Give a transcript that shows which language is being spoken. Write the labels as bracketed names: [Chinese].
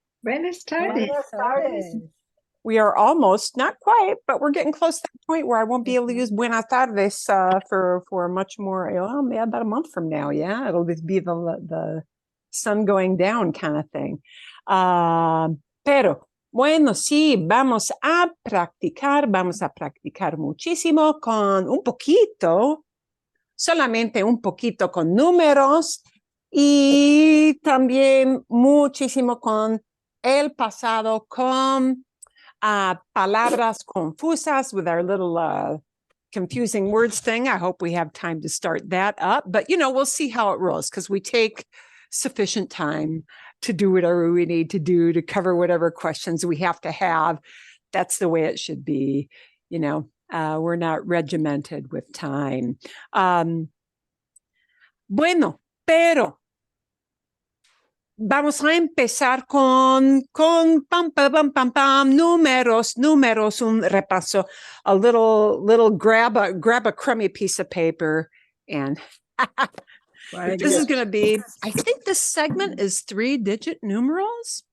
[Spanish] Buenas tardes. Buenas tardes. [English] We are almost, not quite, but we're getting close to that point where I won't be able to use [Spanish] buenas tardes [English] for much more, yeah, about a month from now. Yeah, it'll just be the sun going down kind of thing. [Spanish] Pero, bueno, sí, vamos a practicar muchísimo con un poquito, solamente un poquito con números y también muchísimo con el pasado, con palabras confusas [English] with our little confusing words thing. I hope we have time to start that up, but we'll see how it rolls because we take sufficient time to do whatever we need to do to cover whatever questions we have to have. That's the way it should be. We're not regimented with time. [Spanish] Bueno, pero vamos a empezar con pam, pam, pam, pam, números, un repaso. [English] A little grab a crummy piece of paper and this is going to be, I think this segment is 3-digit numerals.